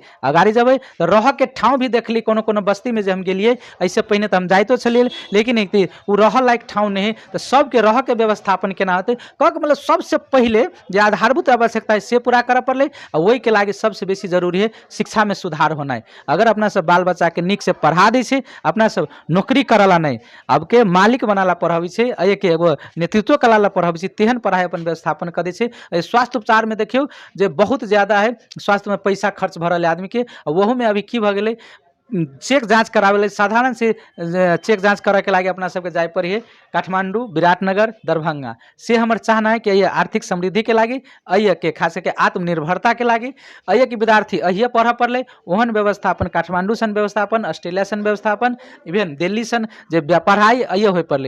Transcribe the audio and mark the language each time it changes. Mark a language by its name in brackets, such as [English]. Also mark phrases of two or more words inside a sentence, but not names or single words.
[Maithili] अगाड़ी जबै तो रह के ठाव भी देखली कोनो कोनो बस्ती में जे हम गेलिए ऐसे पहिने तो हम जाइतो छलिए लेकिन एक उ रह लायक ठाव नहीं तो सबके रह के व्यवस्थापन केना होते कह के मतलब सबसे पहले जे आधारभूत आवश्यकता है से पूरा करऽ पड़लै। आ ओहि के लागे सबसे बेसी जरूरी है शिक्षा में सुधार होनाइ। अगर अपना सब बाल बच्चा के नीक से पढ़ा दै छै, अपना सब नौकरी करला नहीं अब के मालिक बनाला पढ़ाबै छै, अय के एगो नेतृत्व कला पढ़ाबै छै, तेहन पढ़ाई अपन व्यवस्थापन कर दै छै। स्वास्थ्य उपचार में देखियो जे बहुत ज्यादा है स्वास्थ्य में पैसा खर्च भरल आदमी के, वहू में अभी की भ गेलै चेक जांच करावे ले साधारण से चेक जांच करे के लागे अपना सबके जाय पड़ी काठमांडू, विराटनगर, दरभंगा से हमर चाहना है कि ये आर्थिक समृद्धि के लागे अय के खास करके आत्मनिर्भरता के लागे अय कि विद्यार्थी अहिए पढ़ पड़ले ओहन व्यवस्थापन काठमांडू सन व्यवस्थापन, ऑस्ट्रेलिया सन व्यवस्थापन, इवन दिल्ली सन जे पढ़ाई अय हो पड़ले।